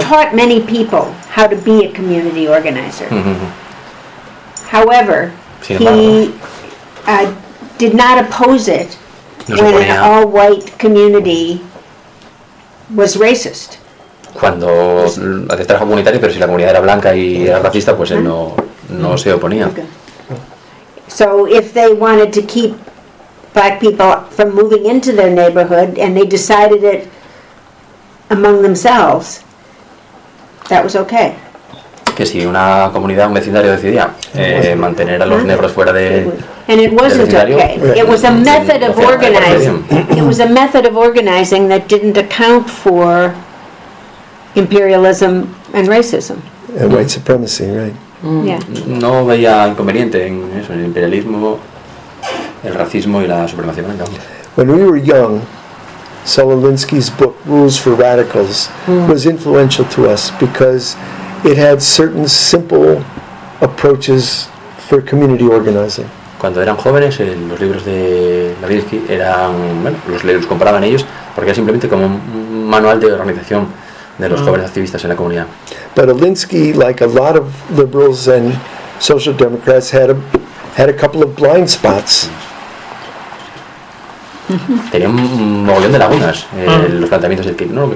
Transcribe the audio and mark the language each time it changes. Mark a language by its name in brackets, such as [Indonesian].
[English] taught many people how to be a community organizer. Mm-hmm. However, did not oppose it when an all-white community was racist. [Spanish] Cuando hacía trabajo comunitario, pero si la comunidad era blanca y era racista, pues él no se oponía. [English] So if they wanted to keep black people from moving into their neighborhood and they decided it among themselves, that was okay. [Spanish] Que si una comunidad, un vecindario decidía mantener a los negros fuera de [English] And it wasn't okay. It was a method of organizing. It was a method of organizing that didn't account for imperialism and racism. And white supremacy, right? [Spanish] No veía inconveniente en eso, el imperialismo, el racismo y la supremacía blanca. [English] When we were young, Solalinsky's book Rules for Radicals was influential to us because it had certain simple approaches for community organizing. [Spanish] Cuando eran jóvenes, los libros de Lavinsky eran, bueno, los compraban ellos porque era simplemente como un manual de organización de los jóvenes activistas en la comunidad. [English] But Alinsky, like a lot of liberals and social democrats, had a couple of blind spots. [Spanish] Tenía un mogollón de lagunas los planteamientos del Kirchner.